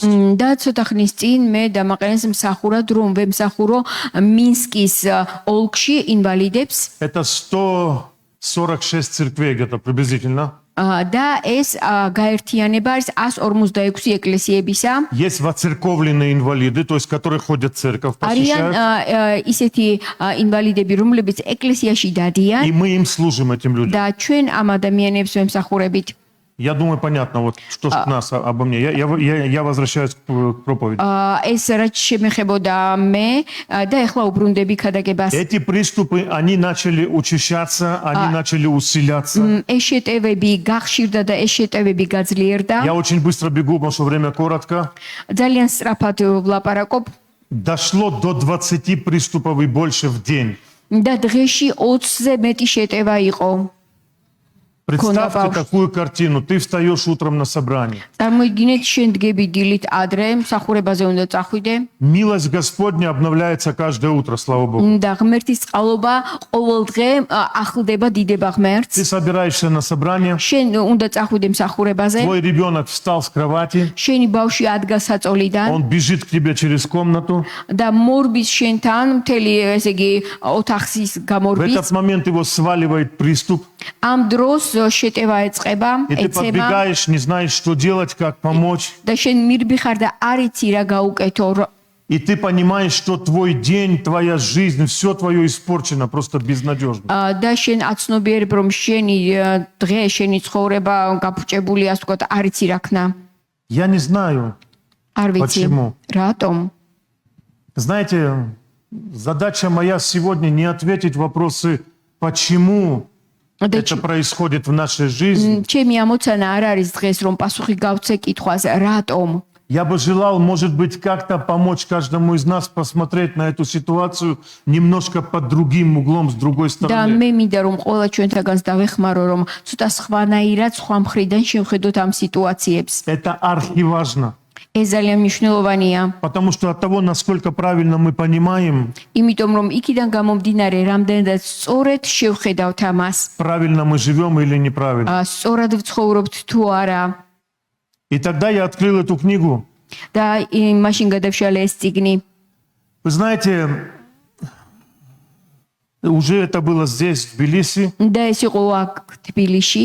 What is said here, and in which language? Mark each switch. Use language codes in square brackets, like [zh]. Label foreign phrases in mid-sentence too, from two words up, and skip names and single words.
[ka] და ცოტა ხნის წინ მე დამაყენეს მსახურად რომ ვემსახურო მინსკის ოლქში ინვალიდებს. [ru] Это 146 церквей где-то приблизительно. [ka] და ეს გაერთიანება არის 146 ეკლესიებისა. [ru] Есть воцерковленные инвалиды, то есть которые ходят в церковь, [ka] არიან [ru] посещают. [ka] ისეთი ინვალიდები, რომლებიც ეკლესიაში დადიან [ru] И мы им служим, этим людям. [ka] და ჩვენ ამ ადამიანებს ვემსახურებით. [ru] Я думаю, понятно, вот что ж нас обо мне. Я возвращаюсь к проповеди. [ka] ეს რაც შემეხებოდა მე და ეხლა უბრუნდები ქადაგებას. [ru] Эти приступы, они начали учащаться, они начали усиляться. [ka] ეს შეტევები გახშირდა და ეს შეტევები გაძლიერდა. [ru] Я очень быстро бегу, потому что время коротко. [ka] ძალიან სწრაფად ვლაპარაკობ [ru] Дошло до 20 приступов и больше в день. [ka] და დღეში 20-ზე მეტი შეტევა იყო. [ru] Представьте такую картину. Ты встаешь утром на собрание. [ka] წარმოიდგინეთ, შენ დგები დილით ადრე, მსახურებაზე უნდა წახვიდე [ru] Милость Господня обновляется каждое утро, слава Богу. [ka] და ღმერთის წყალობა ყოველ დღე ახლდება დიდება ღმერთს. [ru] Ты собираешься на собрание, [ka] შენ უნდა წახვიდე მსახურებაზე. [ru] твой ребенок встал с кровати, [ka] შენი ბავშვი ადგა საწოლიდან [ru] он бежит к тебе через комнату. [ka] და მორბის შენთან მთელი ესე იგი ოთახის [ru] В [ka] გამორბის. [ru] этот момент его сваливает приступ. [ka] ამ დროს შეტევა ეწყება, [ru] И ты [ka] ეცემა [ru] подбегаешь, не знаешь, что делать, как помочь. [ka] და შენ მირბიხარ და არ იცი რა გაუკეთო. [ru] И ты понимаешь, что твой день, твоя жизнь, все твое испорчено, просто безнадежно. [ka] და შენ აცნობიერებ რომ შენი დღე, შენი ცხოვრება გაფუჭებული, ასე ვთქვათ, არ იცი რა ქნა. [ru] Я не знаю. [ka] არ ვიცი. [ru] Почему? [ka] რატომ? [ru] Знаете, задача моя сегодня не ответить вопросы, почему [ka] და [ru] это происходит в нашей жизни. [ka] ჩემი ამოცანა არ არის დღეს რომ პასუხი გავცე კითხვას რატომ. [ru] Я бы желал, может быть, как-то помочь каждому из нас посмотреть на эту ситуацию немножко под другим углом, с другой [ka] და [ru] стороны. [ka] მე მინდა რომ ყველა ჩვენთაგანს დავეხმარო რომ ცოტა სხვანაირად სხვა მხრიდან შევხედოთ ამ სიტუაციებს. [ru] Это архиважно. [ka] ეს ძალიან მნიშვნელოვანია. [ru] Потому что от того, насколько правильно мы понимаем, [ka] იმიტომ რომ იქიდან გამომდინარე რამდენადაც სწორედ შევხედავთ ამას. [ru] правильно мы живем или неправильно. [ka] სწორად ვცხოვრობთ თუ არა. [ru] И тогда я открыл эту книгу. [ka] და მაშინ გადავშალე ეს წიგნი. [ru] Вы знаете, уже это было здесь, в Тбилиси. [ka] და ეს იყო აქ თბილისში.